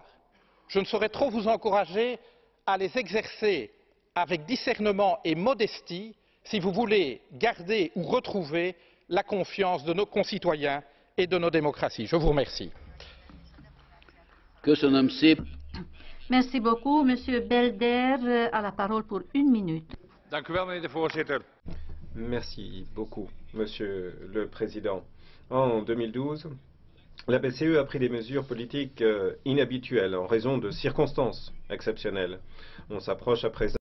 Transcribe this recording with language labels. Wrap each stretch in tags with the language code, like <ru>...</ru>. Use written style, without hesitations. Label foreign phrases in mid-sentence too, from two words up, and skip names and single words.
<fr>Je ne saurais trop vous encourager à les exercer avec discernement et modestie si vous voulez garder ou retrouver la confiance de nos concitoyens et de nos démocraties. Je vous remercie.</fr> <hu>Köszönöm szépen.</hu> <fr>Merci beaucoup. Monsieur Belder a la parole pour 1 minute.</fr> <nl>Dank u wel, meneer de voorzitter.</nl> <fr>Merci beaucoup, Monsieur le Président. En 2012, la BCE a pris des mesures politiques inhabituelles en raison de circonstances exceptionnelles. On s'approche à présent</fr>